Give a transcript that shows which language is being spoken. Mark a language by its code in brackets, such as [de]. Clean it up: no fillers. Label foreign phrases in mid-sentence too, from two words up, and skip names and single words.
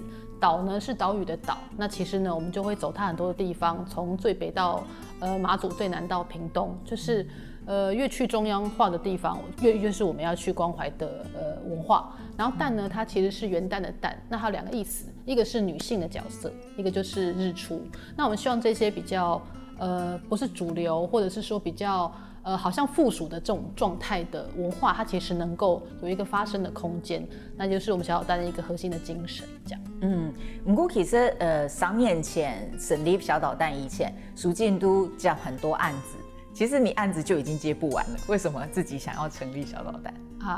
[zh] 島呢是島嶼的島，那其實呢我們就會走它很多的地方，從最北到馬祖，最南到屏東，就是越去中央化的地方，越是我們要去關懷的文化。然後蛋呢，它其實是元旦的蛋，那它有2個意思，一個是女性的角色，一個就是日出。那我們希望這些比較不是主流，或者是說比較好像附屬的這種狀態的文化，它其實能夠有一個發生的空間，那就是我們小導彈的一個核心的精神，這樣。不過其實3年前成立小導彈以前，淑靜都講很多案子，其實你案子就已經接不完了，為什麼自己想要成立小導彈？